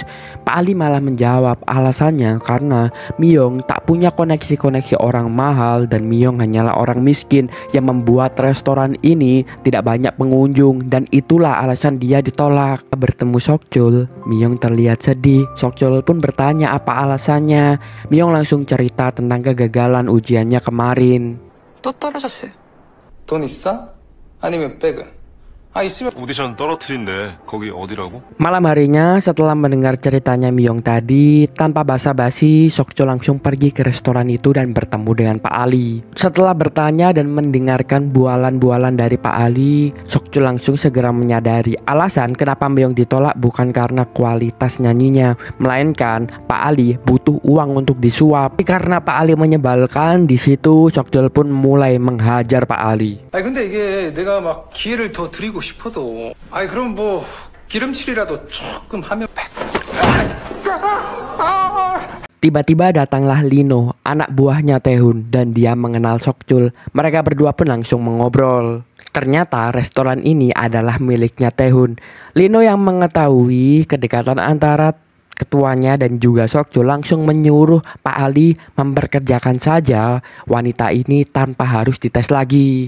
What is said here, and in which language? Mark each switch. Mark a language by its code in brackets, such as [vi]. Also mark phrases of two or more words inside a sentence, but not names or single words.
[id] Pak Ali malah menjawab alasannya karena Myung tak punya koneksi-koneksi orang mahal dan Myung hanyalah orang miskin yang membuat restoran ini tidak banyak pengunjung dan itulah alasan dia ditolak. Bertemu Sokchul, Myung terlihat sedih. Sokchul pun bertanya apa alasannya. Myung langsung cerita tentang kegagalan ujiannya kemarin. [ko] 또 떨어졌어요. 돈 있어? 아니면 백은? 아 있으면 오디션 떨어뜨린데 거기 어디라고? [id] Malam harinya setelah mendengar ceritanya Myung tadi, tanpa basa-basi Sokchul langsung pergi ke restoran itu dan bertemu dengan Pak Ali. Setelah bertanya dan mendengarkan bualan-bualan dari Pak Ali, Sokchul langsung segera menyadari alasan kenapa Myung ditolak bukan karena kualitas nyanyinya, melainkan Pak Ali butuh uang untuk disuap. Karena Pak Ali menyebalkan, di situ Sokchul pun mulai menghajar Pak Ali. [ko] 아니 근데 이게 내가 막 기회를 더 드리고 싶어도 아니 그럼 뭐 기름칠이라도 조금 하면 [id] Tiba-tiba datanglah Lino, anak buahnya Tae-hun, dan dia mengenal Sokchul. Mereka berdua pun langsung mengobrol. Ternyata restoran ini adalah miliknya Tae-hun. Lino yang mengetahui kedekatan antara ketuanya dan juga Sokchul langsung menyuruh Pak Ali memperkerjakan saja wanita ini tanpa harus dites lagi.